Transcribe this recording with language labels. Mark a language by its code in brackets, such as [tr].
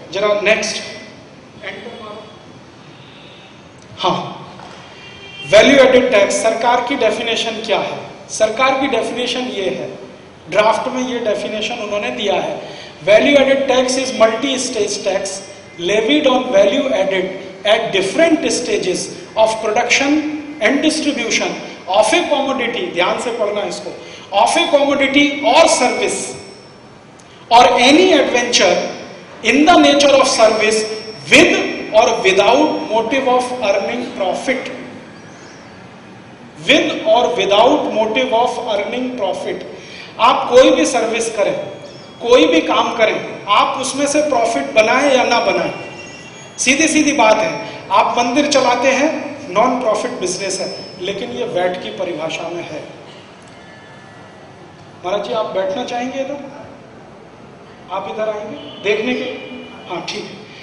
[hi] जरा next enter मारो। हाँ, वैल्यू एडेड टैक्स, सरकार की डेफिनेशन क्या है? सरकार की डेफिनेशन ये है, ड्राफ्ट में ये डेफिनेशन उन्होंने दिया है, [en] value added tax is multi stage tax levied on value added at different stages of production and distribution of a commodity, [hi] ध्यान से पढ़ना इसको, [en] of a commodity or service or any adventure in the nature of service with or without motive of earning profit, with or without motive of earning profit। [hi] आप कोई भी service करें, कोई भी काम करें, आप उसमें से प्रॉफिट बनाएं या ना बनाएं, सीधी सीधी बात है। आप मंदिर चलाते हैं, नॉन प्रॉफिट बिजनेस है, लेकिन ये वैट की परिभाषा में है। महाराज जी आप बैठना चाहेंगे इधर, आप इधर आएंगे देखने के लिए? हाँ ठीक है।